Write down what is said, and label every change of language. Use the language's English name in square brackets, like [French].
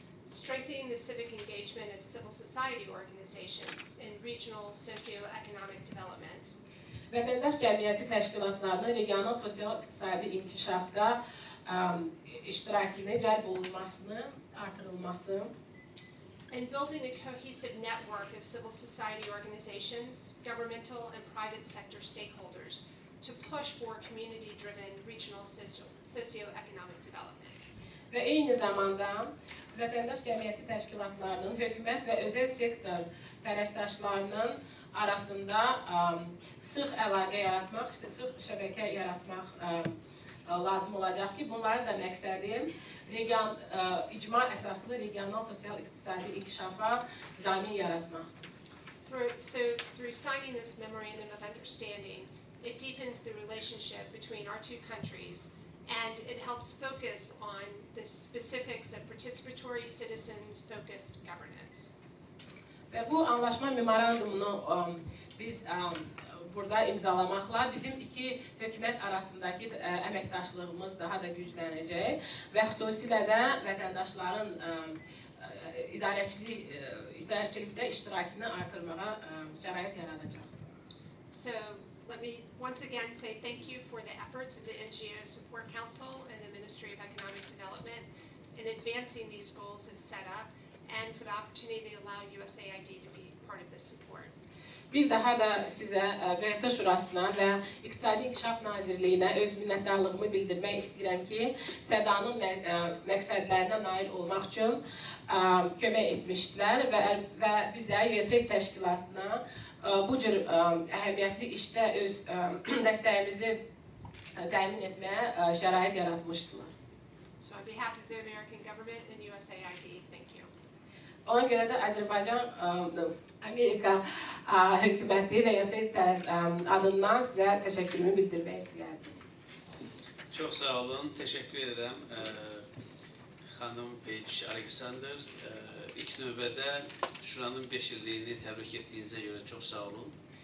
[English] Strengthening the civic engagement of civil society organizations in regional socio-economic development. [Azerbaijani] Vətəndaş cəmiyyəti təşkilatlarının regional sosial-iqtisadi inkişafda iştirakını cəlb olunmasını, artırılması. [English] And building a cohesive network of civil society organizations, governmental and private sector stakeholders to push for community-driven regional socio-economic development. [Azerbaijani] Və eyni zamanda vətəndaş cəmiyyəti təşkilatlarının, hökumət və özəl sektor tərəfdaşlarının arasında sıx əlaqə yaratmaq, sıx şəbəkə yaratmaq lazım olacaq ki, bunların da məqsədi icma əsaslı regional sosial-iqtisadi inkişafa zamin yaratmaqdır. [English] So through signing this memorandum of understanding, it deepens the relationship between our two countries and it helps focus on the specifics of participatory citizens-focused governance. [Azerbaijani] Və bu anlaşma memorandumunu biz burada imzalamaqla bizim iki hökumət arasındakı əməkdaşlığımız daha da güclənəcək və xüsusilə də vətəndaşların idarəçilikdə iştirakını artırmağa şərait yaradacaq. [English] So let me once again say thank you for the efforts of the NGO Support Council and the Ministry of Economic Development in advancing these goals of SETA and for the opportunity to allow USAID to be part of this support. [Azerbaijani] Bir daha da sizə QHT-ŞURASına və İqtisadi İnkişaf Nazirliyinə öz minnətdarlığımı bildirmək istəyirəm ki, SEDA'nın məqsədlərinə nail olmaq üçün kömək etmişdilər və bizə USAID təşkilatına bu cür əhəmiyyətli işdə öz dəstəyimizi təmin etməyə şərait yaratmışdılar. [English] So on behalf of the American government and USAID, thank you. [Azerbaijani] Ona görə də Azərbaycan, Amerika hökuməti və USAID adından sizə təşəkkürümü bildirmək istəyərdim. Çox sağ olun, təşəkkür edirəm xanım Peyç Aleksandr. İlk növbədə Şuranın 5 illiyini təbrik etdiyinizə görə çox sağ olun.